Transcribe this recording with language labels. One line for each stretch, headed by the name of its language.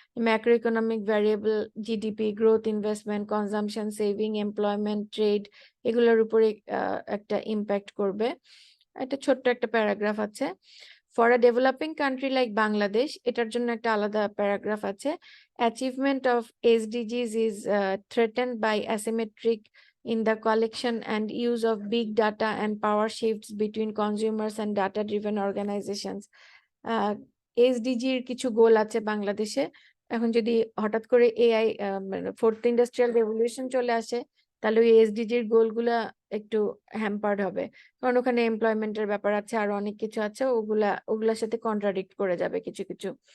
Bangla: Macro economic variable, GDP growth, investment, consumption, saving, employment, trade, এগুলোর উপরে একটা impact করবে। একটা ছোট্ট একটা প্যারাগ্রাফ আছে।
English: for a developing country like Bangladesh,
Bangla: এটার জন্য একটা আলাদা প্যারাগ্রাফ আছে।
English: Achievement of SDGs is threatened by asymmetric in the collection and use of big data and power shifts between consumers and data-driven organizations.
Bangla: এসডিজির কিছু গোল আছে বাংলাদেশে, এখন যদি হঠাৎ করে এআই মানে ফোর্থ ইন্ডাস্ট্রিয়াল রেভলিউশন চলে আসে, তাহলে ওই এসডিজির গোলগুলা একটু হ্যাম্পার্ড হবে, কারণ ওখানে এমপ্লয়মেন্টের ব্যাপার আছে আর অনেক কিছু আছে, ওগুলার সাথে কন্ট্রাডিক্ট করে যাবে কিছু কিছু।